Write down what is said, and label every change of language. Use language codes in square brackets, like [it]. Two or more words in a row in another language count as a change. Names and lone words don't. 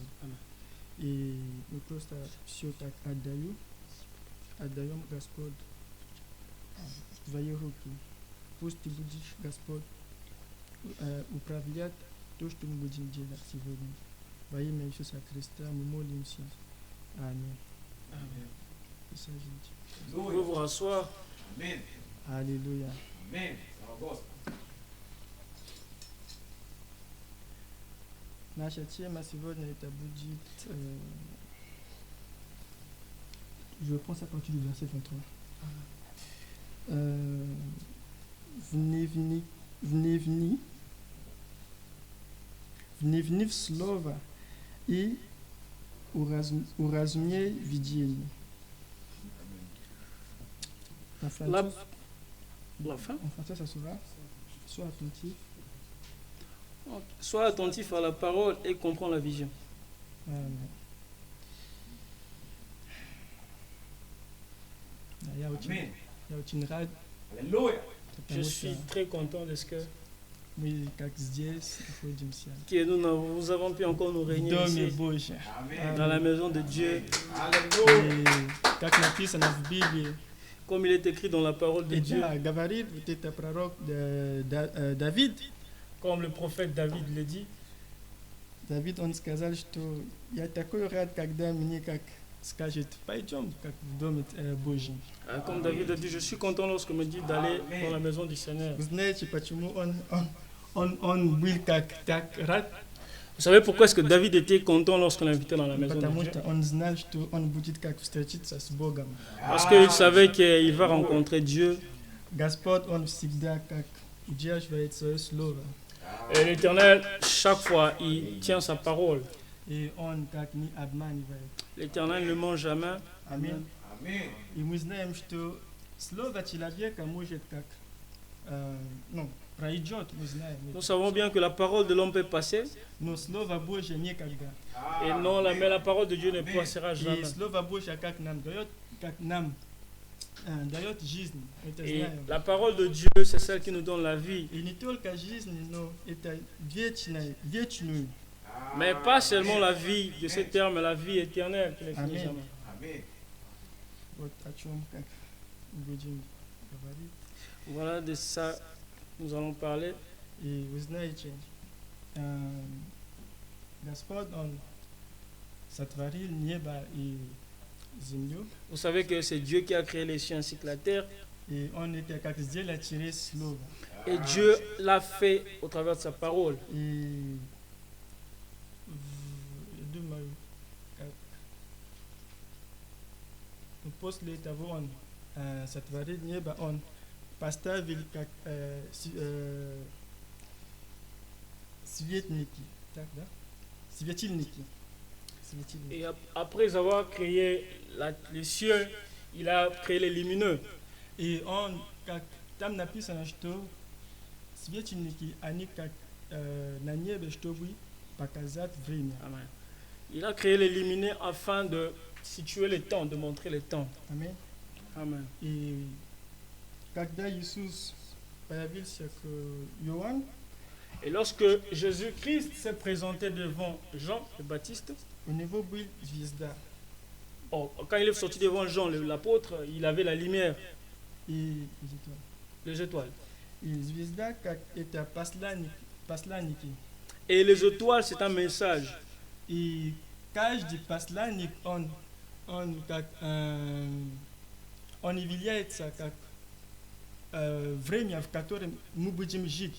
[ru] И мы просто все так отдаем, Господь, в Твои руки. Пусть Ты будешь, Господь, управлять то, что мы будем делать сегодня. Во имя Иисуса Христа мы молимся. Аминь. [fr] Amen. [ru] Присаживайтесь. [fr] Vous pouvez vous rasseoir. Amen. [ru] Аллилуйя. Amen. Слава Господу. Наша тема сегодня это будет... [fr] je pense à partir du verset 23. [ru] Вникни в слово и уразумей видение. [fr] En français, La fin. en français, ça sera sois attentif. Sois attentif à la parole et comprends la vision. [ru] Я очень рад, Аллилуйя. [fr] Je suis très content de ce [ru] мы как здесь находимся. [fr] que nous avons pu encore nous [ru] В [fr] réunir [ru] Доме [fr] ici, [ru] Божьем. [fr] Amen. dans la maison de Dieu, [ru] Аллилуйя. И как написано в Библии, [fr] comme il est écrit dans la parole de [ru] и [fr] Dieu, [ru] да, говорит вот это пророк Давид. [fr] comme le prophète David le dit. [ru] Давид, он сказал, что я такой рад, когда мне как скажет, пойдем, как в Доме Божьем. [fr] Comme David a dit, je suis content lorsque me dit d'aller dans la maison du Seigneur. [ru] Вы знаете, почему он был так рад? [fr] Vous savez pourquoi est-ce que David était content lorsqu'on l'invitait dans la maison de [ru] Потому [fr] Dieu? [ru] что он знал, что он будет как встретиться с Богом. [fr] Parce qu'il savait qu'il va rencontrer Dieu. [ru] Господь, он всегда как удерживает свое слово. [fr] Et l'Éternel, chaque fois, il tient sa parole. [ru] И он как не обманывает. [fr] L'Éternel ne ment jamais. [ru] Аминь. [fr] Amen. [ru] И мы знаем, что слово человека может как, пройдет, мы знаем. [fr] Nous savons bien que la parole de l'homme peut passer, [ru] Но слово Божье никогда. [fr] et non, mais la parole de Dieu ne passera [ru] И [fr] jamais. [ru] слово Божье как нам дает жизнь. Это [fr] Et [ru] знаем. [fr] la parole de Dieu, c'est celle qui nous donne la vie. [ru] И не только жизнь, но это вечную. [fr] Mais pas seulement la vie de ce terme, mais la vie éternelle qui ne finit Amen. jamais. Amen. [ru] Вот о чем как будем говорить. [fr] Voilà de ça nous allons parler. [ru] И вы знаете, Господь, Он сотворил небо и землю, [fr] Vous savez que c'est Dieu qui a créé les cieux ainsi que la terre. [ru] и он это как сделал через слово. [fr] Et Dieu l'a fait au travers de sa parole. [ru] И я думаю, как после того он сотворил небо, он поставил как светники, так, да? Светильники. Светильники. [fr] Et après avoir créé les cieux, il a créé les lumineux. [ru] И он, как там написано, что светильники, они как на небе, чтобы показать время. [fr] Amen. Il a créé les lumineux afin de situer les temps, de montrer les temps. [ru] Аминь. [fr] Amen. [ru] И когда Иисус появился к Иоанну, [fr] Et lorsque Jésus-Christ s'est présenté devant Jean le Baptiste, [ru] у него был звезда. [fr] quand il est sorti devant Jean l'apôtre, il avait la lumière, [ru] И [fr] les étoiles. [ru] звезда, как это посланники. [fr] Et les étoiles, c'est un message. [ru] И каждый посланник, он как он является как время, в котором мы будем жить.